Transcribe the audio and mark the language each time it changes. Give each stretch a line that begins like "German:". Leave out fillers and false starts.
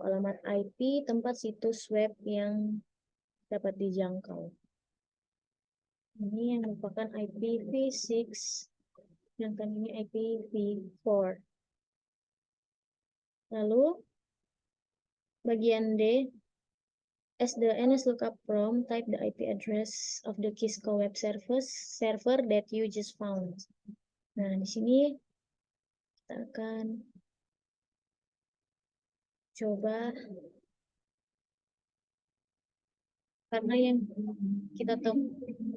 Indonesian: Alamat IP tempat situs web yang dapat dijangkau. Ini yang merupakan IPv6, sedangkan ini IPv4. Lalu, bagian D,
English: as the NSLOOKUP prompt, type the IP address of the Kisco web server that you just found.
Indonesian: Nah, di sini kita akan coba, karena yang kita temukan